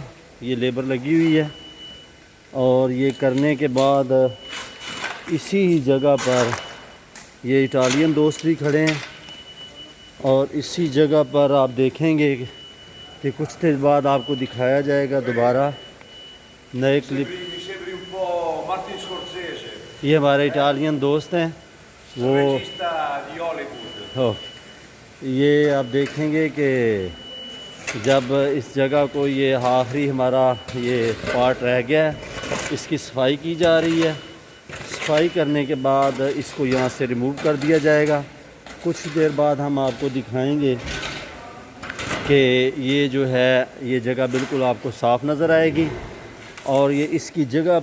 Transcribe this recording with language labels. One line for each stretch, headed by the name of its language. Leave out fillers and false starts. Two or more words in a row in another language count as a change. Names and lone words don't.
Urdu: یہ لیبر لگی ہوئی ہے اور یہ کرنے کے بعد اسی جگہ پر یہ اٹالین دوست بھی کھڑے ہیں اور اسی جگہ پر آپ دیکھیں گے کہ کچھ دیر بعد آپ کو دکھایا جائے گا دوبارہ نئے کلپ.
Italian: Mi sembri un po' Martin Scorsese,
Urdu: یہ ہمارے اٹالین دوست ہیں وہ
Italian: regista di Hollywood.
Urdu: یہ آپ دیکھیں گے کہ جب اس جگہ کو یہ آخری ہمارا یہ پارٹ رہ گیا ہے اس کی صفائی کی جا رہی ہے. صفائی کرنے کے بعد اس کو یہاں سے ریموو کر دیا جائے گا. کچھ دیر بعد ہم آپ کو دکھائیں گے کہ یہ جو ہے یہ جگہ بالکل آپ کو صاف نظر آئے گی اور یہ اس کی جگہ